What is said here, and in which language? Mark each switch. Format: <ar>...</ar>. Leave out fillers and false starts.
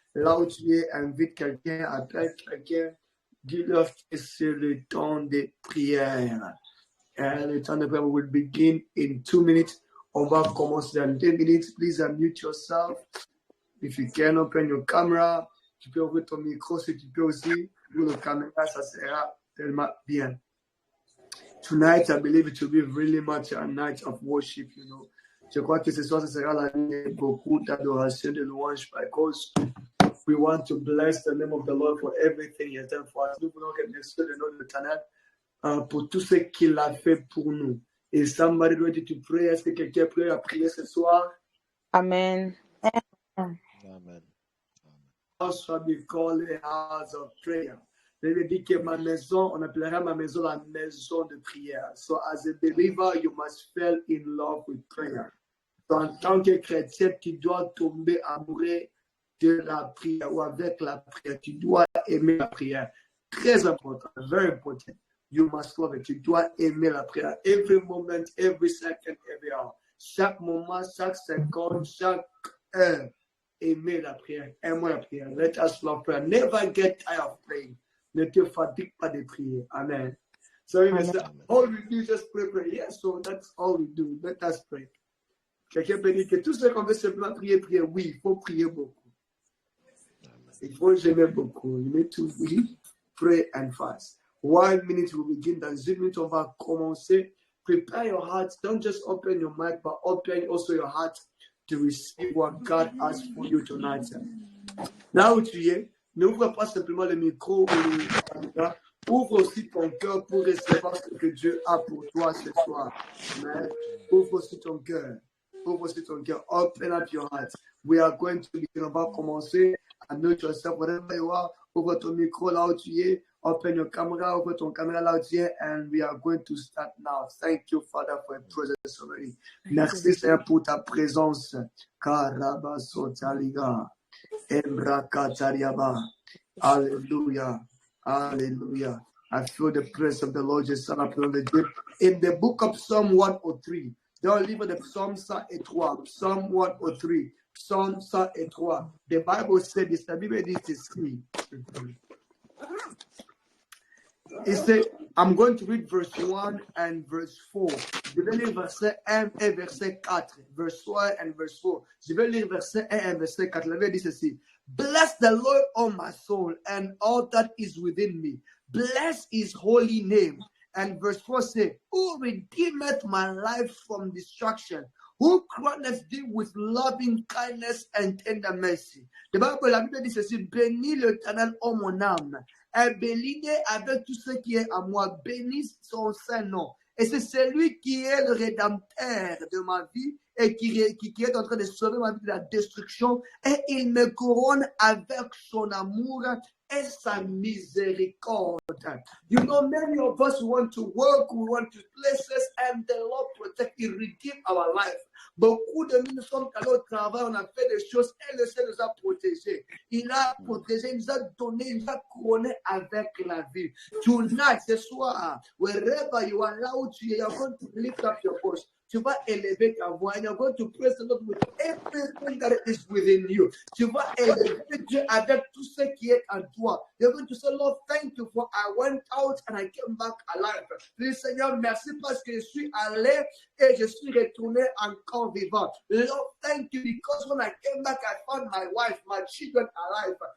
<fr>Là où tu es, invite quelqu'un, appelle quelqu'un, dis-leur que c'est le temps de prière.</fr> <en>And the time of prayer will begin in 2 minutes.</en> <fr>On va commencer dans 2 minutes.</fr> <en>Please unmute yourself. If you can, open your camera.</en> <fr>Tu peux ouvrir ton micro si tu peux aussi. Ouvrir la caméra, ça sera tellement bien.</fr> <en>Tonight, I believe it will be really much a night of worship, you know.</en> <fr>Je crois que ce soir, ce sera la nuit de beaucoup d'adoration, de louange,</fr> <en>because we want to bless the name of the Lord for everything He has done for us.</en> <fr>Nous voulons remercier le nom de l'Éternel pour tout ce qu'il a fait pour nous.</fr> <en>Et somebody ready to pray?</en> <fr>Est-ce que quelqu'un peut à prier ce soir? Amen. Amen.</fr> <en>House shall be called a house of prayer.</en> <fr>Je dit que ma maison, on appellera ma maison la maison de prière.</fr> <en>So as a believer, you must fall in love with prayer.</en> <fr>So, en tant que chrétien, tu dois tomber amoureux de la prière ou avec la prière. Tu dois aimer la prière. Très important,</fr> <en>very important. You must love it.</en> <fr>Tu dois aimer la prière.</fr> <en>Every moment, every second, every hour.</en> <fr>Chaque moment, chaque seconde, chaque heure. Aimer la prière. Aime la prière.</fr> <en>Let us love prayer. Never get tired of praying.</en> <fr>Ne te fatigue pas de prier. Amen.</fr> <en>So you say, all we do is just pray. Yes, so that's all we do. Let us pray.</en> <fr>Quelqu'un peut dire que tout ce qu'on veut simplement prier. Oui, il faut prier beaucoup. Il faut aimer beaucoup.</fr> <en>You need to really pray and fast. 1 minute will begin.</en> <fr>Dans 1 minute, on va commencer.</fr> <en>Prepare your heart. Don't just open your mind, but open also your heart to receive what God has for you tonight.</en> <fr>Là où tu es, n'ouvre pas simplement le micro ou le caméra. Ouvre aussi ton cœur pour recevoir ce que Dieu a pour toi ce soir. Amen. Ouvre aussi ton cœur. Ouvre aussi ton cœur.</fr> <en>Open up your heart. We are going to begin.</en> <fr>On va commencer.</fr> <en>Unmute yourself wherever you are.</en> <fr>Ouvre ton micro là où tu es.</fr> <en>Open your camera.</en> <fr>Ouvre ton caméra là où tu es.</fr> <en>And we are going to start now. Thank you, Father, for your presence already.</en> <fr>Merci, Seigneur, pour ta présence. Karabasotaliga. Embrakatariaba. Hallelujah. Hallelujah.</fr> <en>I feel the presence of the Lord just up on the deep. In the book of Psalm 103,</en> <fr>dans le livre de Psalm 103,</fr> <en>Psalm 103, Psalm 103, the Bible said this,</en> <fr>la Bible dit ceci.</fr> <en>It said, I'm going to read verse 1 and verse 4.</en> <fr>Je vais lire verset 1 et verset 4.</fr> <en>Verse 1 and verse 4.</en> <fr>Je vais lire verset 1 et verset 4. La Bible dit ceci.</fr> <en>Bless the Lord, O my soul, and all that is within me. Bless his holy name. And verse 4 says, who redeemeth my life from destruction? Who crowneth thee with loving kindness and tender mercy? The Bible,</en> <fr>la Bible dit ceci, bénis l'Éternel, ô mon âme, et bénis avec tout ce qui est à moi, bénis son saint nom. Et c'est celui qui est le rédempteur de ma vie et qui est en train de sauver ma vie de la destruction. Et il me couronne avec son amour et sa miséricorde.</fr> <en>You know, many of us want to work, we want to places, and the Lord protect, He redeem our life.</en> <fr>Beaucoup de nous sommes allés au travail, on a fait des choses, et le Seigneur nous a protégés. Il a protégé, il nous a donné, il nous a couronné avec la vie.</fr> <en>Tonight,</en> <fr>ce soir,</fr> <en>wherever you are,</en> <fr>là où tu es,</fr> <en>you're going to lift up your voice.</en> <fr>Tu vas élever ta voix,</fr> <en>and you're going to praise the Lord with everything that is within you.</en> <fr>Tu vas élever Dieu avec tout ce qui est en toi.</fr> <en>You're going to say, Lord, thank you for I went out and I came back alive.</en> <fr>Dis, Seigneur, merci parce que je suis allé et je suis retourné encore vivant.</fr> <en>Lord, thank you because when I came back, I found my wife, my children alive.</en>